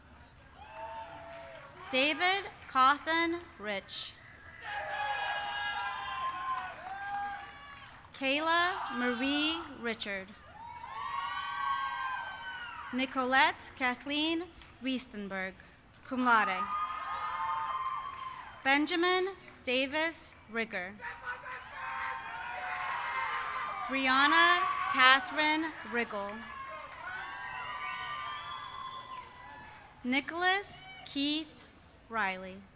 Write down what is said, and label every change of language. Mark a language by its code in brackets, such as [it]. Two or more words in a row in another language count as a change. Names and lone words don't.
[en] David Cawthon Rich. Kayla Marie Richard. Nicolette Kathleen Riestenberg, [la] cum laude. [en] Benjamin Davis Rigger. Brianna Catherine Riggle. Nicholas Keith Riley.